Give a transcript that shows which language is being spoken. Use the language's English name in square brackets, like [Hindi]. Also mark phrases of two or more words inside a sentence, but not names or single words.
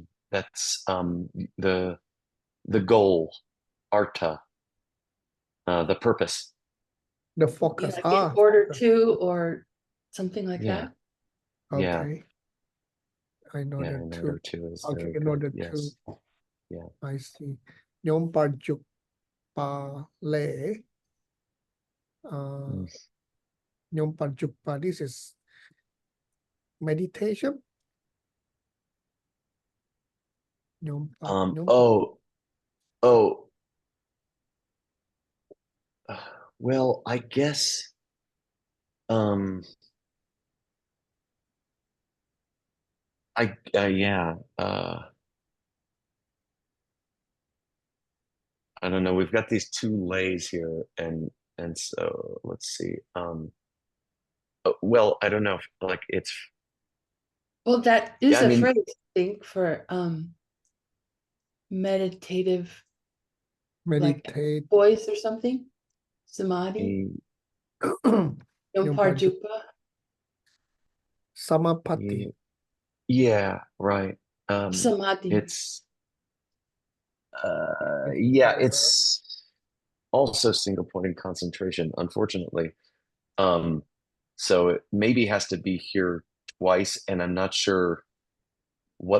[English] That's the goal, arta, the purpose. The Yeah, focus. like in order to, or something like Yeah. that. Yeah. Okay. I know Yeah, that in too. order to is Okay, very in good. order to. Yes. Yeah. I see. [Tibetan] Nyom parjuk pa le. Mm. Nyom parjuk pa. [English] This is meditation. [Tibetan] Nyom pa. Nyom [English] Oh, well, I guess yeah, I don't know. We've got these two lays here, and so let's see. Well, I don't know. Like it's Well, that is yeah. I a mean, phrase, I think, for meditative, like meditate. poise or something. Samadhi. [Tibetan] Nyom parjuk. Yomparjupa. [English] Samapati. yeah, right. Samadhi. It's yeah, it's also single point in concentration, unfortunately. So it maybe has to be here twice, and I'm not sure what